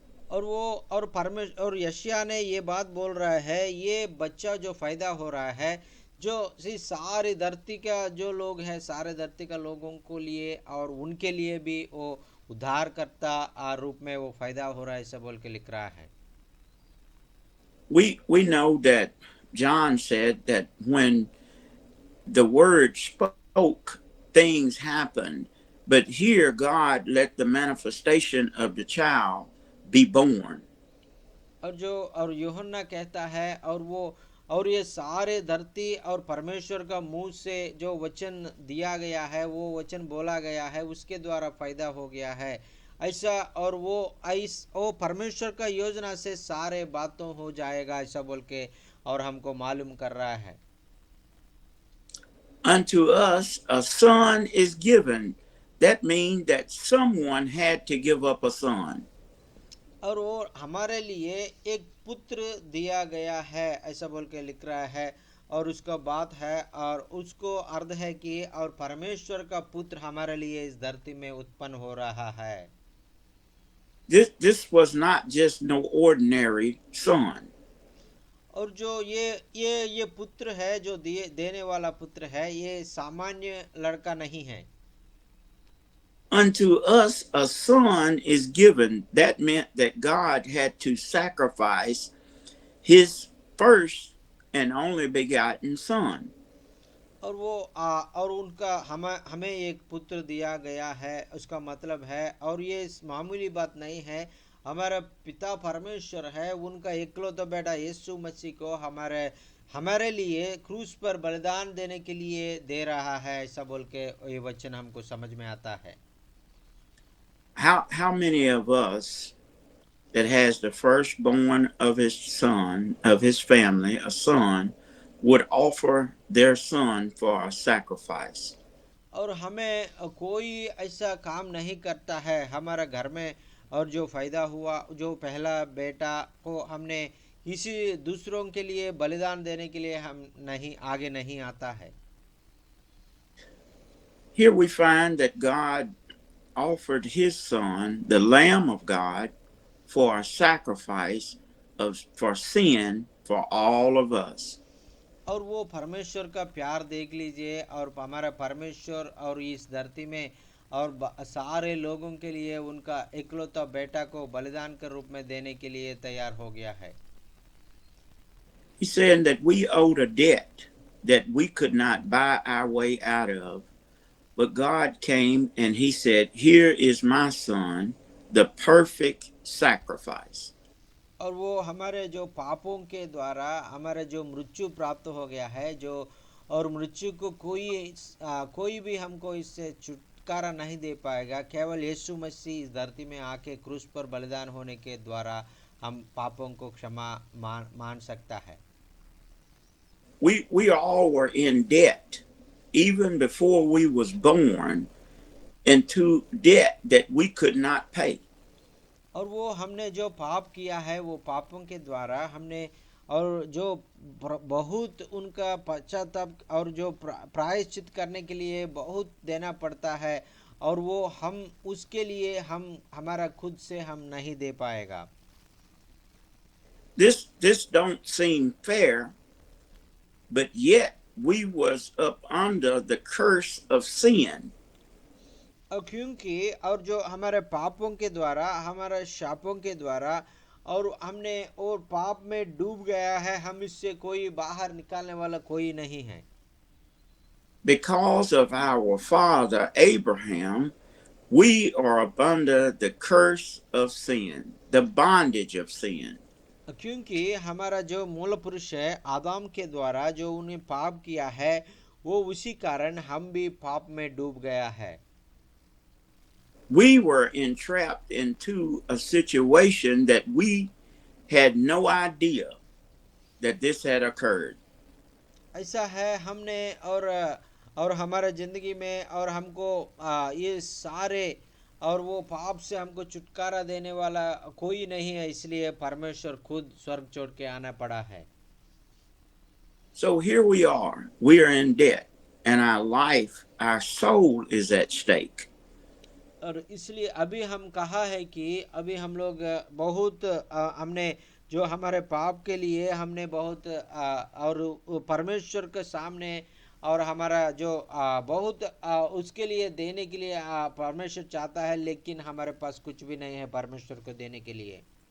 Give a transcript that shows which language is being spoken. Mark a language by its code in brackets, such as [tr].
[hi] और वो और परमेश्वर और यशिया ने ये बात बोल रहा है ये बच्चा जो फायदा हो रहा है जो सारी धरती का जो लोग हैं सारे धरती का लोगों को लिए और उनके लिए भी वो उद्धारकर्ता रूप में वो फायदा हो रहा है ऐसा बोल के लिख रहा है। [en] We know that John said that when the word spoke, things happened, but here God let the manifestation of the child be born. [hi] और यूहन्ना कहता है और ये सारे धरती और परमेश्वर का मुंह से जो वचन दिया गया है वो वचन बोला गया है उसके द्वारा फायदा हो गया है ऐसा, और वो परमेश्वर का योजना से सारे बातों हो जाएगा ऐसा बोल के और हमको मालूम कर रहा है। [en] Unto us a son is given. That means that someone had to give up a son. [hi] और वो हमारे लिए एक पुत्र दिया गया है ऐसा बोल के लिख रहा है, और उसका बात है और उसको अर्थ है कि और परमेश्वर का पुत्र हमारे लिए इस धरती में उत्पन्न हो रहा है। [en] This was not just no ordinary son. [hi] और जो ये पुत्र है जो देने वाला पुत्र है ये सामान्य लड़का नहीं है। [en] Unto us a son is given. That meant that God had to sacrifice his first and only begotten son. [hi] और वो और उनका हमें एक पुत्र दिया गया है उसका मतलब है, और ये मामूली बात नहीं है, हमारा पिता परमेश्वर है उनका इकलौता बेटा यीशु मसीह को हमारे लिए क्रूस पर बलिदान देने के लिए दे रहा है ऐसा बोल के ये वचन हमको समझ में आता है। [en] How many of us that has the firstborn of his son, of his family, a son, would offer their son for a sacrifice? [hi] और हमें कोई ऐसा काम नहीं करता है हमारा घर में, और जो फायदा हुआ जो पहला बेटा को हमने किसी दूसरों के लिए बलिदान देने के लिए हम आगे नहीं आता है। [en] Here we find that God offered his son, the Lamb of God, for a sacrifice for sin for all of us. [hi] और वो परमेश्वर का प्यार देख लीजिए, और हमारा परमेश्वर और इस धरती में और सारे लोगों के लिए उनका इकलौता बेटा को बलिदान के रूप में देने के लिए तैयार हो गया है। [en] He said that we owed a debt that we could not buy our way out of, but God came and he said, "Here is my son, the perfect sacrifice." [hi] और वो हमारे जो पापों के द्वारा हमारे जो मृत्यु प्राप्त हो गया है, जो और मृत्यु को कोई भी हमको इससे छुटकारा नहीं दे पाएगा, केवल यीशु मसीह इस धरती में आके क्रूस पर बलिदान होने के द्वारा हम पापों को क्षमा मान सकता है। [en] We all were in debt even before we was born, into debt that we could not pay. [hi] और वो हमने जो पाप किया है, वो पापों के द्वारा हमने और जो बहुत उनका पश्चाताप और जो प्रायश्चित करने के लिए बहुत देना पड़ता है, और वो हम उसके लिए हमारा खुद से हम नहीं दे पाएगा। [en] This don't seem fair, but yet we was up under the curse of sin. [hi] और क्योंकि और जो हमारे पापों के द्वारा हमारे शापों के द्वारा और हमने और पाप में डूब गया है, हम इससे कोई बाहर निकालने वाला कोई नहीं है। [en] Because of our father Abraham, we are up under the curse of sin, the bondage of sin. [hi] क्योंकि हमारा जो मूल पुरुष है आदम के द्वारा जो उन्हें पाप किया है, वो उसी कारण हम भी पाप में डूब गया है। [en] We were entrapped into a situation that we had no idea that this had occurred. [hi] ऐसा है हमने और हमारे जिंदगी में और हमको ये सारे और वो पाप से हमको छुटकारा देने वाला कोई नहीं है, इसलिए परमेश्वर खुद स्वर्ग छोड़ के आना पड़ा है। [en] So here we are in debt, and our life, our soul is at stake. [hi] और इसलिए अभी हम कहा है कि अभी हम लोग बहुत हमने जो हमारे पाप के लिए हमने बहुत और परमेश्वर के सामने और हमारा जो बहुत उसके लिए देने के लिए परमेश्वर चाहता है, लेकिन हमारे पास कुछ भी नहीं है परमेश्वर को देने के लिए।